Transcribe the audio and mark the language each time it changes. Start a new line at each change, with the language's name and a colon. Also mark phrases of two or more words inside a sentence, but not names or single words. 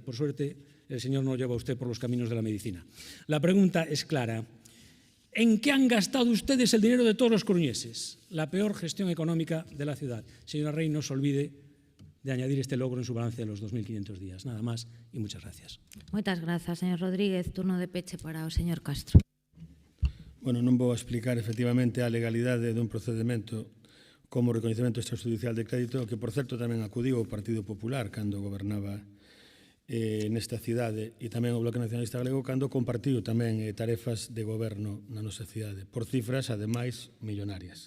Spanish: Por suerte, el señor no lleva a usted por los caminos de la medicina. La pregunta es clara. ¿En qué han gastado ustedes el dinero de todos los coruñeses? La peor gestión económica de la ciudad. Señora Rey, no se olvide de añadir este logro en su balance de los 2.500 días. Nada más y muchas gracias.
Galician: Moitas grazas, señor Rodríguez. Turno de peche para o señor Castro. Bueno, non vou explicar efectivamente a legalidade dun procedimento como recoñecemento extrajudicial de crédito, que, por certo, tamén acudiu o Partido Popular cando gobernaba nesta cidade e tamén o Bloque Nacionalista Galego cando compartiu tamén tarefas de goberno na nosa cidade, por cifras, ademais, millonarias.